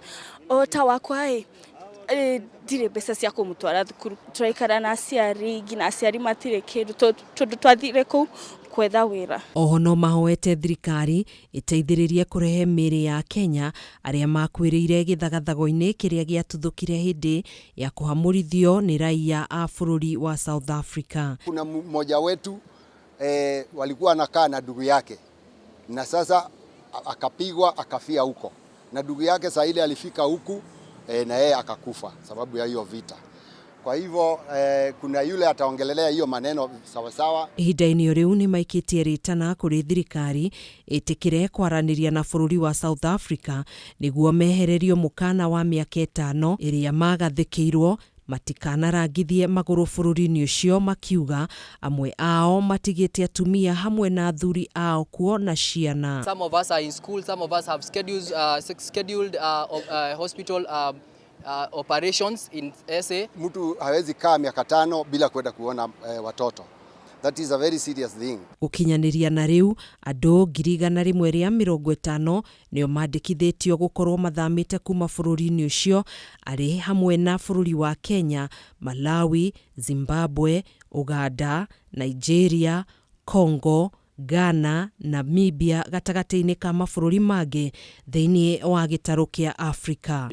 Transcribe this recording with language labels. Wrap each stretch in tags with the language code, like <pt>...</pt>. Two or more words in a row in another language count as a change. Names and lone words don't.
<ki>O ta wakwa ndirĩ mbeca cia kũmũtwara thukuru, tũraikara na aciari, nginya aciari matirĩ kĩndũ tondũ twathire kũu kwetha wĩra. Oho no mahoete thirikari ĩteithĩrĩrie kũrehe mĩĩrĩ ya Kenya arĩa makuĩrĩire gĩthagathago-inĩ kĩrĩa gĩatuthũkire hĩndĩ ya kũhamũrithio nĩ raia a bũrũri wa South Africa.</ki> <sw>Kuna mmoja wetu walikuwa anakaa na ndugu yake na sasa akapigwa akafia huko, na ndugu yake saa ile alifika huku na yeye akakufa sababu ya hiyo vita. Kwa hivyo kuna yule ataongelelea hiyo maneno sawa sawa.</sw> <ki>Ihinda-inĩ rĩu nĩ maikĩtie rĩtana kũrĩ thirikari ĩtĩkĩre kwaranĩria na bũrũri wa South Africa nĩguo mehererio mũkana wa mĩaka 5 ĩrĩa magathĩkĩirwo matikanarangithie magũrũ bũrũri-inĩ ũcio, makiuga amwe ao matigĩte atumia hamwe na athuri ao kuona ciana.</ki> <en>Some of us are in school, some of us have scheduled hospital operations in SA.</en> <sw>Mtu hawezi kaa miaka 5 bila kwenda kuona watoto.</sw> <en>That is a very serious thing.</en> <ki>Gũkinyanĩria na rĩu andũ 150 nĩo mandĩkithĩtio gũkorwo mathamĩte kuma bũrũri-inĩ ũcio arĩ hamwe na bũrũri wa Kenya, Malawi, Zimbabwe, Uganda, Nigeria, Congo, Ghana, Namibia gatagatĩ-inĩ ka mabũrũri mangĩ thĩinĩ wa gĩtarũ kĩa Africa.</ki>